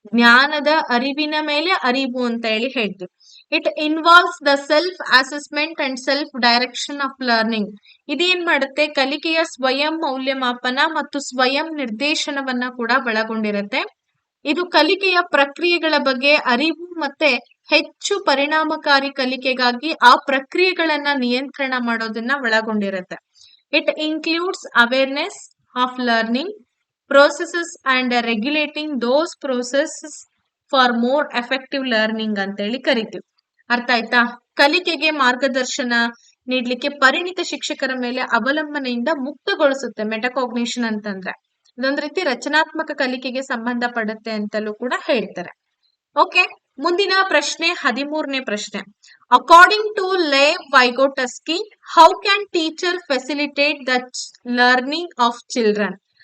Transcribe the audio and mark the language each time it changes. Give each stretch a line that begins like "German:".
Kannada: ಜ್ಞಾನದ ಅರಿವಿನ ಮೇಲೆ ಅರಿವು ಅಂತ ಹೇಳಿ ಹೇಳ್ತೀವಿ.
English: It involves the self assessment and self direction of learning.
Kannada: ಇದೇನ್ ಮಾಡುತ್ತೆ? ಕಲಿಕೆಯ ಸ್ವಯಂ ಮೌಲ್ಯಮಾಪನ ಮತ್ತು ಸ್ವಯಂ ನಿರ್ದೇಶನವನ್ನ ಕೂಡ ಒಳಗೊಂಡಿರುತ್ತೆ. ಇದು ಕಲಿಕೆಯ ಪ್ರಕ್ರಿಯೆಗಳ ಬಗ್ಗೆ ಅರಿವು ಮತ್ತೆ ಹೆಚ್ಚು ಪರಿಣಾಮಕಾರಿ ಕಲಿಕೆಗಾಗಿ ಆ ಪ್ರಕ್ರಿಯೆಗಳನ್ನ ನಿಯಂತ್ರಣ ಮಾಡೋದನ್ನ ಒಳಗೊಂಡಿರುತ್ತೆ.
English: it includes awareness of learning processes and regulating those processes for more effective learning
Kannada: ಅಂತ ಹೇಳಿ ಕರಿತೀವಿ. ಅರ್ಥ ಆಯ್ತಾ? ಕಲಿಕೆಗೆ ಮಾರ್ಗದರ್ಶನ ನೀಡ್ಲಿಕ್ಕೆ ಪರಿಣಿತ ಶಿಕ್ಷಕರ ಮೇಲೆ ಅವಲಂಬನೆಯಿಂದ ಮುಕ್ತಗೊಳಿಸುತ್ತೆ ಮೆಟಾಕಾಗ್ನಿಷನ್ ಅಂತಂದ್ರೆ. ಇದೊಂದ್ ರೀತಿ ರಚನಾತ್ಮಕ ಕಲಿಕೆಗೆ ಸಂಬಂಧ ಪಡುತ್ತೆ ಅಂತಲೂ ಕೂಡ ಹೇಳ್ತಾರೆ. ಓಕೆ, ಮುಂದಿನ ಪ್ರಶ್ನೆ 13ನೇ ಪ್ರಶ್ನೆ.
English: According to Lev Vygotsky, how can teacher facilitate the learning of children?